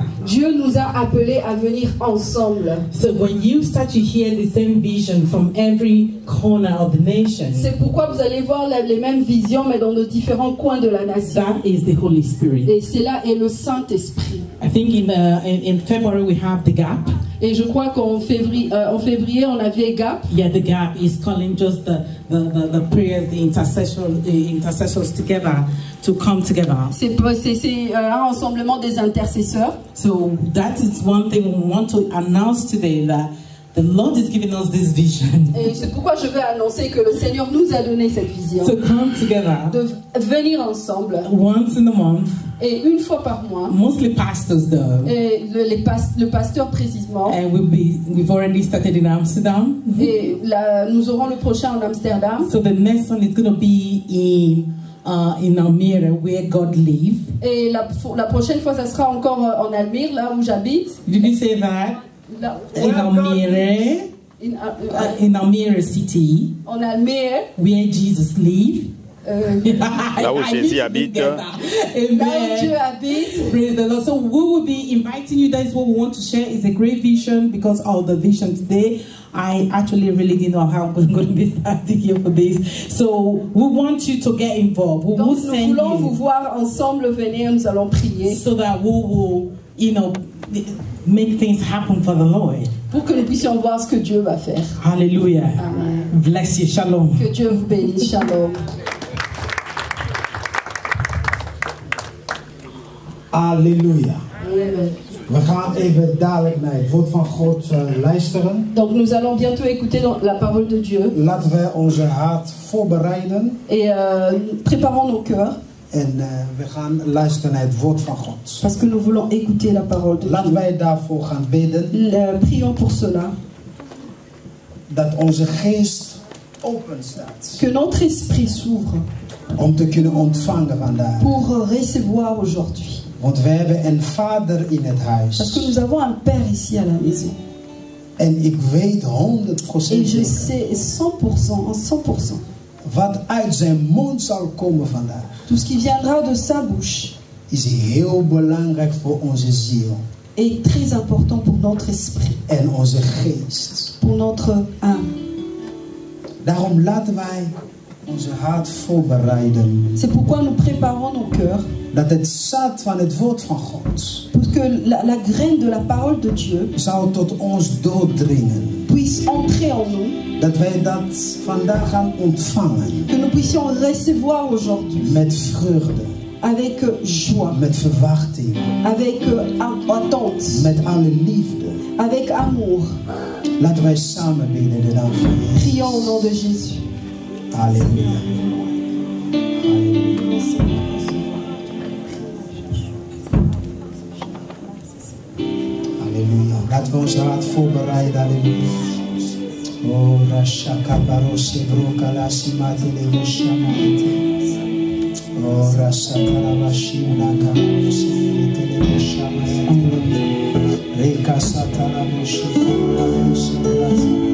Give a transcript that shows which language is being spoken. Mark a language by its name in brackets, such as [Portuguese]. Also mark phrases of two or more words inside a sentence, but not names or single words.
[French] Dieu nous a appelés à venir ensemble. [English] So when you start to hear the same vision from every corner of the nation, [French] C'est pourquoi vous allez voir les mêmes visions, mais dans nos différents coins de la nation. [English] that is the Holy Spirit. [French] Et c'est là est le Saint-Esprit. [English] I think in February we have the gap. [French] Et je crois qu'en février, on avait GAP. [English] Yeah, the gap is calling just the prayers, the intercessors together to come together. [French] C'est un rassemblement des intercesseurs. [English] So that is one thing we want to announce today, that the Lord is giving us this vision [French] Et c'est pourquoi je vais annoncer que le Seigneur nous a donné cette vision. [English] to come together [French] De venir ensemble. [English] once in a month, [French] Et une fois par mois. [English] mostly pastors though. [French] Et le pasteur précisément. [English] And we've already started in Amsterdam. [French] Et nous aurons le prochain en Amsterdam. [English] So the next one is going to be in Almere, where God lives. [French] Et la prochaine fois, ça sera encore en Almere, là où j'habite. [English] Did you say that? [French] Là, [English] In Almere, in Almere city, [French] en Almere. [English] where Jesus lives. [French] Là où Jésus habite. Là où Dieu habite. [English] Praise the Lord. So we will be inviting you. That is what we want to share. It's a great vision because of the vision today. I actually really didn't know how I'm going to be starting here for this. So we want you to get involved. We will [French] Donc nous [English] send [French] voulons vous [English] you [French] voir ensemble venir, nous allons prier [English] so that we will, make things happen for the Lord. [French] pour que nous puissions voir ce que Dieu va faire. [English] Hallelujah. Amen. Bless you. Shalom. [French] Que Dieu vous bénisse. Shalom. [Dutch] Halleluja. Amen. We gaan even dadelijk naar het woord van God luisteren. [French] Donc nous allons bientôt écouter la parole de Dieu [Dutch] Laten we onze hart voorbereiden. [French] et préparons nos cœurs [Dutch] En we gaan luisteren naar het woord van God. [French] parce que nous voulons écouter la parole de [Dutch] Laten [French] Dieu. [Dutch] wij daarvoor gaan bidden. [French] Prions pour cela. [Dutch] Dat onze geest open staat. [French] Que notre esprit s'ouvre [Dutch] Om te kunnen ontvangen vandaag. [French] pour recevoir aujourd'hui. [Dutch] Want we hebben een vader in het [French] Parce que [Dutch] huis. [French] nous avons un Père ici à la maison. [Dutch] En ik weet 100% [French] Et je [Dutch] zeker [French] sais 100%, 100%, [Dutch] wat uit zijn mond zal komen vandaag. [French] tout ce qui viendra de sa bouche [Dutch] Is heel belangrijk voor onze ziel [French] est très important pour notre esprit, [Dutch] en onze geest. [French] pour notre âme. [Dutch] Daarom laten wij onze hart voorbereiden. [French] C'est pourquoi nous préparons nos cœurs [Dutch] Dat het zaad van het woord van God [French] pour que la graine de la parole de Dieu [Dutch] zou tot ons doordringen. [French] puisse entrer en nous, [Dutch] Dat wij dat vandaag gaan ontvangen. [French] que nous puissions recevoir aujourd'hui [Dutch] Met vreugde, [French] avec joie, [Dutch] met verwachting, [French] avec attente, [Dutch] met alle liefde. [French] avec amour. [Dutch] Laten wij samen bidden de naam van Jezus. [French] Prions au nom de Jésus. [Dutch] Halleluja. Halleluja. Laten we ons hart voorbereiden. Halleluja. Oh, Rashaka Barose Brokala Simati Levoshamate. Oh, Rasakala Vashina Kamarose Televoshamate. Reka Satana Voshikala Voshikala.